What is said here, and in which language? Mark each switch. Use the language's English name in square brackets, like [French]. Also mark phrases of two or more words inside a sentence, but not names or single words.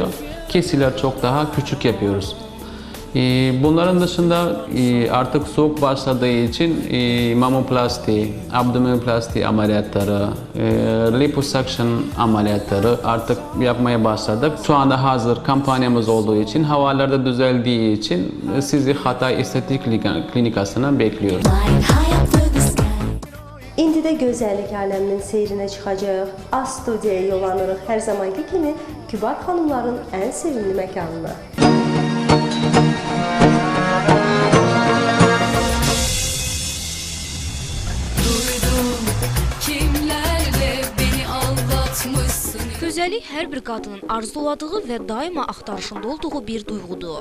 [Turkish] Kesiler çok daha küçük yapıyoruz. Bunların dışında artık soğuk başladığı için mamoplasti, abdominoplasti ameliyatları, liposuction ameliyatları artık yapmaya başladık. Şu anda hazır kampanyamız olduğu için, havalarda düzeldiği için sizi Hatay Estetik Klinikası'na bekliyoruz. [Azerbaijani] İndi də gözəllik aləminin seyrinə çıxacaq. Az studiyaya yollanırıq hər zamanki kimi Kübar xanımların ən sevimli məkanına. Gözəllik hər bir qadının arzuladığı və daima axtarışında olduğu bir duyğudur.